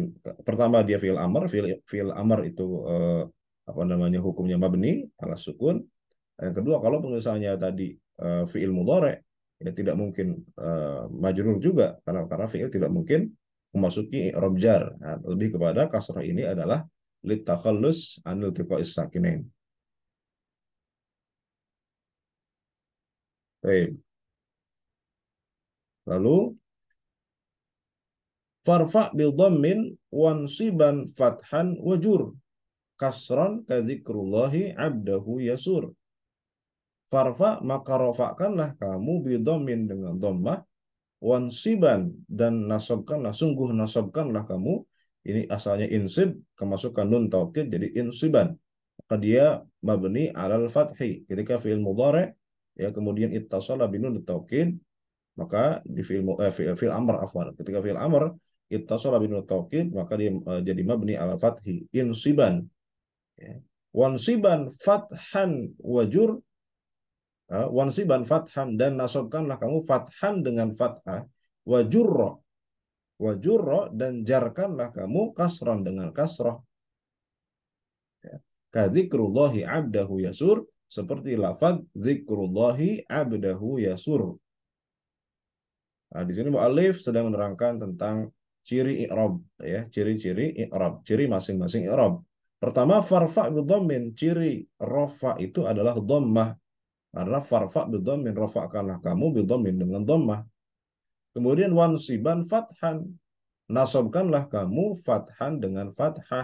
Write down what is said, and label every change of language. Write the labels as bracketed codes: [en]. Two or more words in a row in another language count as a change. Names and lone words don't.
[id] Pertama dia [ar] فعل أمر, فعل أمر [id] itu apa namanya hukumnya [ar] مبني على سكون. [id] Yang kedua kalau misalnya tadi [ar] فعل مضارع [id] ya tidak mungkin majrur juga karena fiil tidak mungkin memasuki [ar] إعراب جر. [id] Nah, lebih kepada kasrah ini adalah [ar] للتخلص عن التقاء الساكنين. [id] Baik. [ar] Lalu فارفع بضم وانصبن فتحا واجرر كسرا كذكر الله عبده يسر. [id] Farfa maka rofakkanlah kamu bidomin dengan dhammah, wansiban dan nasabkanlah, sungguh nasabkanlah kamu. Ini asalnya insib, kemasukan [ar] نون توكيد [id] jadi insiban. Maka dia [ar] مبني على الفتح. [id] Ketika [ar] فعل مضارع [id] ya kemudian [ar] اتصل بنون توكيد, [id] maka di [ar] فعل أمر عفوا. [id] Ketika [ar] فعل أمر اتصل بنون توكيد, [id] maka dia jadi [ar] مبني على الفتح انصبن. [id] Ya. [ar] وانصبن فتحا واجرر وانصبن فتحا [id] dan nasabkanlah kamu fathan dengan fathah, [ar] واجرر واجرر [id] dan jarkanlah kamu kasran dengan kasrah. Ya. [ar] كذكر الله عبده يسر, [id] seperti lafaz [ar] ذكر الله عبده يسر. [id] Nah, di sini mu'allif sedang menerangkan tentang ciri i'rab, ya, ciri-ciri i'rab, ciri masing-masing i'rab. Pertama, [ar] فارفع بضم, [id] ciri rafa itu adalah dhammah. Karena [ar] فارفع بضم, [id] rafa'kanlah kamu bidhammin dengan dhammah. Kemudian [ar] وانصبن فتحا, [id] nasabkanlah kamu fathan dengan fathah.